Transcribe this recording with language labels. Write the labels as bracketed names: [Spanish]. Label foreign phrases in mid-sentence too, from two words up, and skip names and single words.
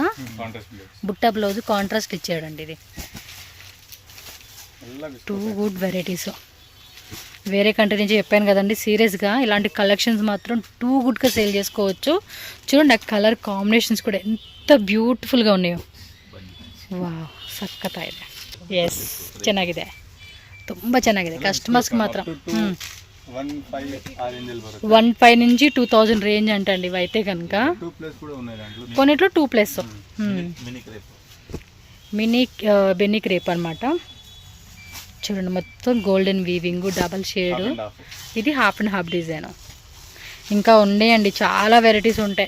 [Telugu] బుట్టా బ్లౌజ్ కాంట్రాస్ట్ ఇచ్చాడండి. ఇది 2 [English] good varieties. [Telugu] వేరే కంట్రీ నుంచి చెప్పాను కదండి, సీరియస్గా ఇలాంటి కలెక్షన్స్ మాత్రం 2 గుడ్గా సేల్ చేసుకోవచ్చు. చూడండి ఆ [English] colour combinations [Telugu] కూడా ఎంత బ్యూటిఫుల్గా ఉన్నాయో. వా సక్కత ఇది [Kannada] ಎಸ್ ಚೆನ್ನಾಗಿದೆ, ತುಂಬ ಚೆನ್ನಾಗಿದೆ. ಕಸ್ಟಮರ್ಸ್ಗೆ ಮಾತ್ರ [Telugu] 1,500 నుంచి 2,000 రేంజ్ అంటండి ఇవి అయితే కనుక. కొన్నిట్లో 2+. మినీ బెన్నీ క్రేప్ అనమాట. చూడండి మొత్తం [English] golden weaving, double shade. [Telugu] ఇది [English] half and half design. [Telugu] ఇంకా ఉండేయండి, చాలా వెరైటీస్ ఉంటాయి.